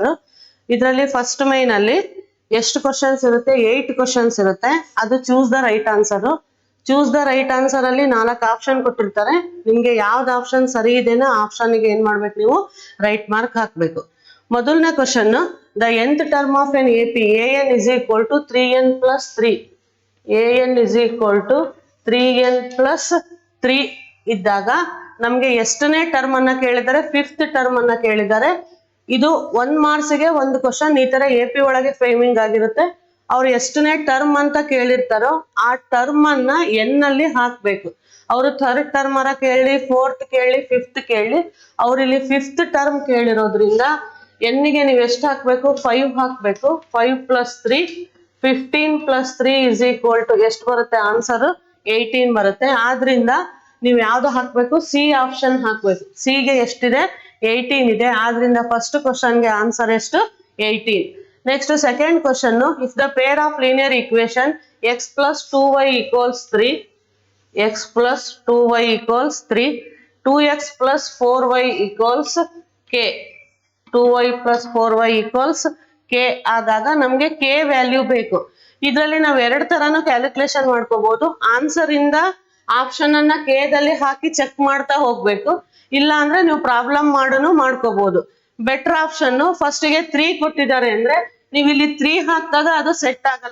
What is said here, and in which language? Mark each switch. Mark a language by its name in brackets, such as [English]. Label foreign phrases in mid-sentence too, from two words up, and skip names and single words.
[Kannada] ಇದರಲ್ಲಿ [English] first main [Kannada] ಅಲ್ಲಿ ಎಷ್ಟು ಕ್ವಶನ್ಸ್ ಇರುತ್ತೆ? 8 ಕ್ವಶನ್ಸ್ ಇರುತ್ತೆ. ಅದು [English] choose the right answer. choose the right answer [Kannada] ಅಲ್ಲಿ 4 ಆಪ್ಷನ್ ಕೊಟ್ಟಿರ್ತಾರೆ. ನಿಮ್ಗೆ ಯಾವ್ದು ಆಪ್ಷನ್ ಸರಿ ಇದೆನೋ ಆಪ್ಷನ್ಗೆ ಏನ್ ಮಾಡ್ಬೇಕು, ನೀವು [English] right mark [Kannada] ಹಾಕ್ಬೇಕು. ಮೊದಲನೇ ಕ್ವಶನ್, [English] the nth term of an AP an is equal to 3n plus 3. an is equal to 3n plus 3 [Kannada] ಇದ್ದಾಗ ನಮ್ಗೆ ಎಷ್ಟನೇ ಟರ್ಮ್ ಅನ್ನ ಕೇಳಿದ್ದಾರೆ? 5th ಟರ್ಮ್ ಅನ್ನ ಕೇಳಿದ್ದಾರೆ. ಇದು 1 ಮಾರ್ಕ್ಸ್ಗೆ ಒಂದು ಕ್ವಶನ್ ಈ ತರ AP ಒಳಗೆ ಫ್ರೇಮಿಂಗ್ ಆಗಿರುತ್ತೆ. ಅವ್ರು ಎಷ್ಟನೇ ಟರ್ಮ್ ಅಂತ ಕೇಳಿರ್ತಾರೋ ಆ ಟರ್ಮ್ ಅನ್ನ n ಅಲ್ಲಿ ಹಾಕ್ಬೇಕು. ಅವರು 3rd ಟರ್ಮ್ ಅರ ಕೇಳಿ, 4th ಕೇಳಿ, 5th ಕೇಳಿ, ಅವ್ರು ಇಲ್ಲಿ 5th ಟರ್ಮ್ ಕೇಳಿರೋದ್ರಿಂದ ಎನ್ನಿಗೆ ನೀವು ಎಷ್ಟು ಹಾಕ್ಬೇಕು? [English] 5 ಹಾಕ್ಬೇಕು. 5 plus 3 15 plus 3 is equal to [Kannada] ಎಷ್ಟು ಬರುತ್ತೆ? ಆನ್ಸರ್ 18 ಬರುತ್ತೆ. ಆದ್ರಿಂದ ನೀವು ಯಾವ್ದು ಹಾಕ್ಬೇಕು? ಸಿ ಆಪ್ಷನ್ ಹಾಕ್ಬೇಕು. ಸಿ ಗೆ ಎಷ್ಟಿದೆ? 18 ಇದೆ. ಆದ್ರಿಂದ ಫಸ್ಟ್ ಕ್ವಶನ್ಗೆ ಆನ್ಸರ್ ಎಷ್ಟು? [English] 18. next second question, if the pair of linear equation x plus 2y equals 3, x plus 2y equals 3, 2x plus 4y equals k, 2y plus 4y equals k [Kannada] ಆದಾಗ ನಮ್ಗೆ k ವ್ಯಾಲ್ಯೂ ಬೇಕು. ಇದರಲ್ಲಿ ನಾವು 2 ತರಾನು ಕ್ಯಾಲ್ಕುಲೇಷನ್ ಮಾಡ್ಕೋಬಹುದು. ಆನ್ಸರ್ ಇಂದ ಆಪ್ಷನ್ ಅನ್ನ k ದಲ್ಲಿ ಹಾಕಿ ಚೆಕ್ ಮಾಡ್ತಾ ಹೋಗ್ಬೇಕು. ಇಲ್ಲ ಅಂದ್ರೆ ನೀವು ಪ್ರಾಬ್ಲಮ್ ಮಾಡೋನು ಮಾಡ್ಕೋಬಹುದು. [English] better option, [Kannada] ಫಸ್ಟ್ ಗೆ 3 ಕೊಟ್ಟಿದ್ದಾರೆ ಅಂದ್ರೆ ನೀವು ಇಲ್ಲಿ 3 ಹಾಕಿದಾಗ ಅದು ಸೆಟ್ ಆಗಲ್ಲ.